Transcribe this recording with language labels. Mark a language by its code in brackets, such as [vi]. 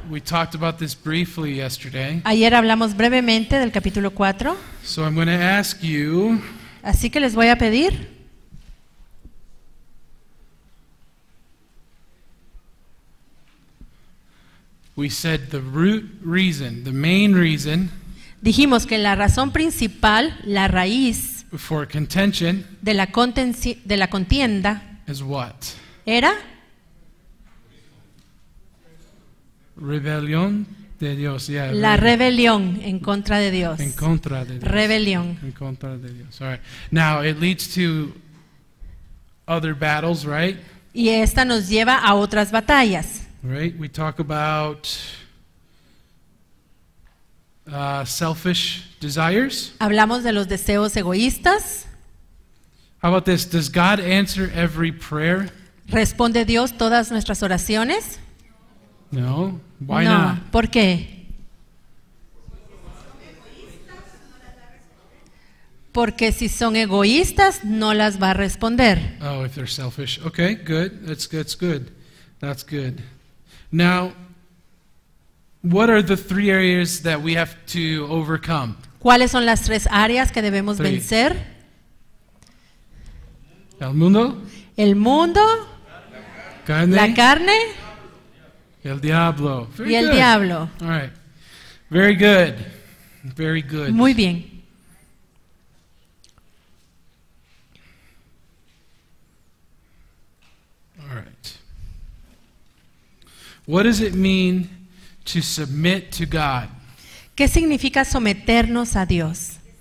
[en] we talked about this briefly yesterday. [es] Ayer hablamos brevemente del capítulo 4, [en] So I'm going to ask you, [es] así que les voy a pedir [en] we said the root reason, the main reason [es] dijimos que la razón principal, la raíz [en] for contention [es] de la contienda [en] is what? [es] era Rebelión de Dios. [en] Yeah. [es] la rebelión en contra de Dios. En contra de Dios. Rebelión. En contra de Dios. [en] All right. Now it leads to other battles, right? [es] Y esta nos lleva a otras batallas. [en] Right. We talk about selfish desires. [es] Hablamos de los deseos egoístas. [en] How about this? Does God answer every prayer? [es] ¿Responde Dios todas nuestras oraciones? [en] No. Why [es] no. [en] not? [es] ¿Por qué? Porque si son egoístas, no las va a responder. [en] Oh, if they're selfish. Okay, good. That's good. That's good. Now, what are the 3 areas that we have to overcome? [es] ¿Cuáles son las 3 áreas que debemos 3. vencer? El mundo, El mundo, carne, la carne el diablo. [en] Very [es] y el [en] good. [es] diablo. [en] All right. Very good. Very good. [es] Muy bien. [en] All right. What does it mean to submit to God? [es] ¿Qué significa someternos a Dios?